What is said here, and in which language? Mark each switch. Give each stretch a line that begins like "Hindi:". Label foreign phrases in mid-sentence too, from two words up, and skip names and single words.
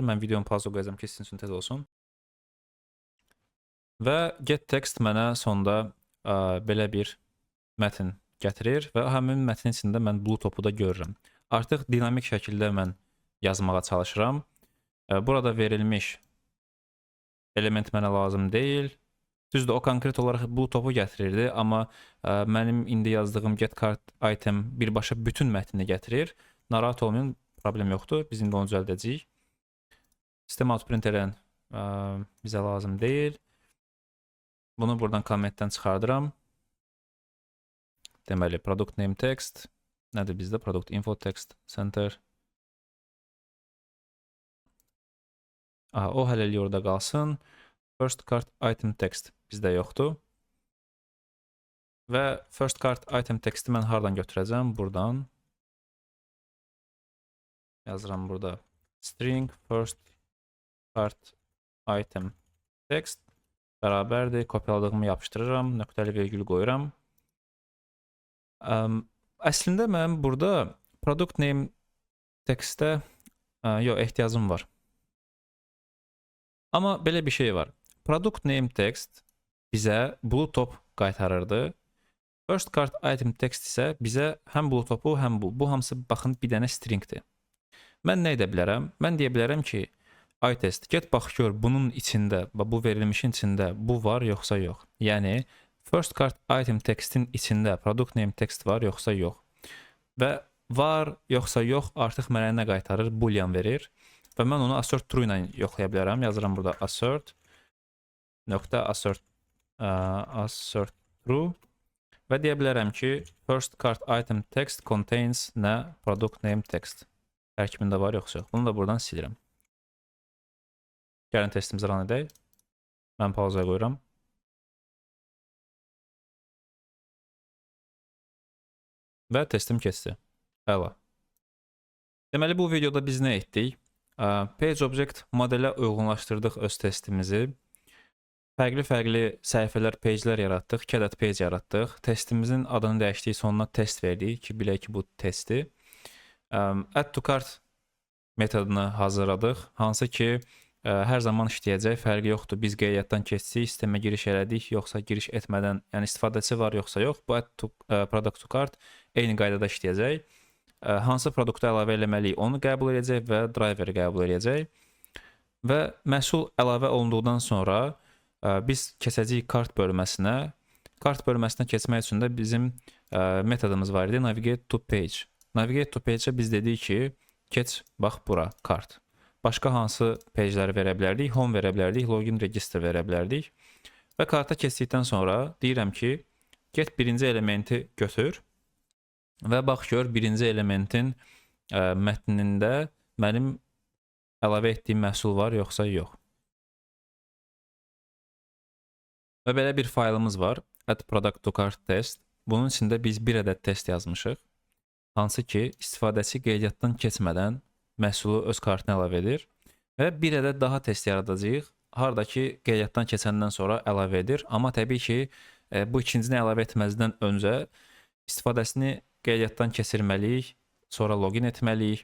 Azerbaijani: Mən videonu pauza qoyacağam ki, sizin üçün tez olsun. Və
English: get text
Azerbaijani: mənə sonda belə bir mətn gətirir və həmin mətnin içində mən
English: blue topu
Azerbaijani: da görürəm. Artıq dinamik şəkildə mən yazmağa çalışıram. Burada verilmiş element mənə lazım deyil. Düzdür, o konkret olaraq
English: blue topu
Azerbaijani: gətirirdi, amma mənim indi yazdığım
English: get cart item
Azerbaijani: birbaşa bütün mətnini gətirir. Narahat olmayın, problem yoxdur. Biz indi onu düzəldəcəyik.
English: System Out printerin
Azerbaijani: bizə lazım deyil. Bunu buradan kommentdən çıxardıram. Deməli,
English: product name text.
Azerbaijani: Nədir bizdə?
English: Product info text center.
Azerbaijani: O hələlik orada qalsın.
English: First cart item text
Azerbaijani: bizdə yoxdur. Və
English: first cart item texti
Azerbaijani: mən hardan götürəcəm? Buradan. Yazıram burada.
English: String first cart item text
Azerbaijani: bərabərdir. Kopyaladığımı yapışdırıram. Nöqtəli virgül qoyuram. Əslində mən burada
English: product name textə
Azerbaijani: ehtiyacım var. Amma belə bir şey var.
English: Product name text
Azerbaijani: bizə
English: blue top
Azerbaijani: qaytarırdı.
English: First cart item text
Azerbaijani: isə bizə həm
English: blue topu,
Azerbaijani: həm bu. Bu hamısı baxın bir dənə stringdir. Mən nə edə bilərəm? Mən deyə bilərəm ki, iTest get bax gör bunun içində, bu verilmişin içində bu var yoxsa yox. Yəni
English: first cart item textin
Azerbaijani: içində
English: product name text
Azerbaijani: var yoxsa yox. Və var yoxsa yox artıq mənə nə qaytarır? Boolean verir. Və mən onu
English: assert true
Azerbaijani: ilə yoxlaya bilərəm. Yazıram burada
English: assert assert true
Azerbaijani: və deyə bilərəm ki,
English: first cart item text contains nə? Product name text.
Azerbaijani: Tərkibində var yoxsa yox. Bunu da buradan silirəm. Gəlin testimizi run edək. Mən pauzaya qoyuram. Və testim keçdi. Əla. Deməli, bu videoda biz nə etdik?
English: Page Object modelə
Azerbaijani: uyğunlaşdırdıq öz testimizi. Fərqli səhifələr, pagelər yaratdıq, 2 ədəd page yaratdıq. Testimizin adını dəyişdik, sonuna test verdik ki, bilək ki, bu testdir.
English: Add to cart
Azerbaijani: metodunu hazırladıq, hansı ki, hər zaman işləyəcək, fərqi yoxdur. Biz qeydiyyatdan keçsik, sistemə giriş elədik, yoxsa giriş etmədən, yəni istifadəçi var yoxsa yox, bu
English: add to product to cart
Azerbaijani: eyni qaydada işləyəcək. Hansı produktu əlavə eləməliyik, onu qəbul edəcək və driveri qəbul edəcək. Və məhsul əlavə olunduqdan sonra biz keçəcəyik kart bölməsinə. Kart bölməsinə keçmək üçün də bizim metodumuz var idi,
English: navigate to page. Navigate to page-ə
Azerbaijani: biz dedik ki, keç, bax bura, kart. Başqa hansı pageləri verə bilərdik? Home verə bilərdik,
English: login register
Azerbaijani: verə bilərdik. Və karta keçdikdən sonra deyirəm ki, get birinci elementi götür və bax gör birinci elementin mətnində mənim əlavə etdiyim məhsul var yoxsa yox. Və belə bir faylımız var,
English: add product to cart test.
Azerbaijani: Bunun içində biz bir ədəd test yazmışıq. Hansı ki, istifadəçi qeydiyyatdan keçmədən məhsulu öz kartına əlavə edir. Və bir ədəd daha test yaradacağıq. Harada ki, qeydiyyatdan keçəndən sonra əlavə edir. Amma təbii ki, bu ikincini əlavə etməzdən öncə istifadəsini qeydiyyatdan keçirməliyik, sonra login etməliyik.